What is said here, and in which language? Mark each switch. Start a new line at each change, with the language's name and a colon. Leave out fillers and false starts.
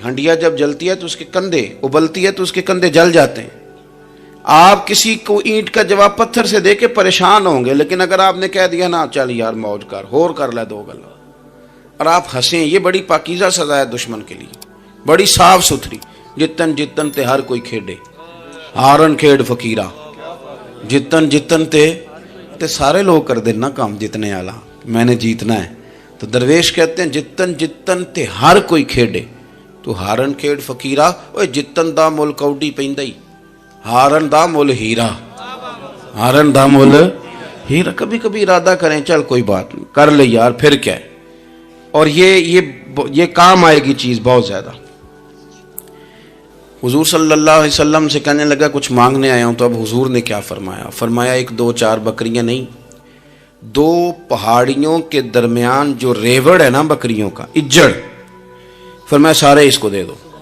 Urdu: ہنڈیا جب جلتی ہے تو اس کے کندھے، ابلتی ہے تو اس کے کندھے جل جاتے ہیں. آپ کسی کو اینٹ کا جواب پتھر سے دے کے پریشان ہوں گے. لیکن اگر آپ نے کہہ دیا نا
Punjabi: چل یار موج کر، ہور کر لے دو گلا،
Urdu: اور آپ ہنسیں، یہ بڑی پاکیزہ سزا ہے دشمن کے لیے، بڑی صاف ستھری.
Punjabi: جتن جتن تے ہر کوئی کھیڑے، ہارن کھیڑ فقیرہ.
Urdu: جتن جتن تے سارے لوگ کر دینا کام جتنے والا، میں نے جیتنا ہے. تو درویش کہتے ہیں
Punjabi: جتن جتن تے ہر کوئی کھیڑے، تو ہارن کھیڑ فقیرہ. اوے جتن دا مل کوڈی پیندائی، ہارن دا مل ہیرا، ہارن دا مل ہیرا.
Urdu: کبھی کبھی ارادہ کریں چل کوئی بات نہیں کر لے یار، پھر کیا ہے. اور یہ کام آئے گی چیز بہت زیادہ. حضور صلی اللہ علیہ وسلم سے کہنے لگا کچھ مانگنے آیا ہوں. تو اب حضور نے کیا فرمایا؟ فرمایا ایک دو چار بکریاں نہیں، دو پہاڑیوں کے درمیان جو ریوڑ ہے نا بکریوں کا، اجڑ، فرمایا سارے اس کو دے دو.